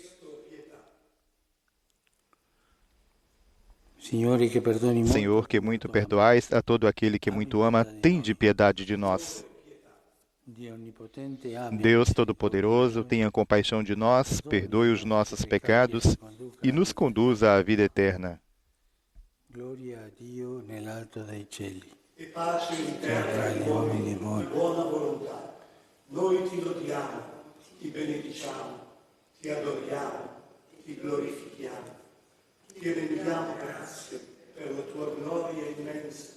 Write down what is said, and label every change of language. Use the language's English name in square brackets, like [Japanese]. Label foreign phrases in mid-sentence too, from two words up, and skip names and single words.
[Portuguese] Senhor, que muito perdoais a todo aquele que muito ama, tende piedade de nós. Deus Todo-Poderoso, tenha compaixão de nós, perdoe os nossos pecados e nos conduza à vida eterna. [Italian] Glória a Dio nell'alto dei cieli. E pace in terra agli uomini di buona volontà. Noi ti lodiamo, ti benediciamo, ti adoriamo, ti glorifichiamo. Ti rendiamo grazie per la tua gloria immensa.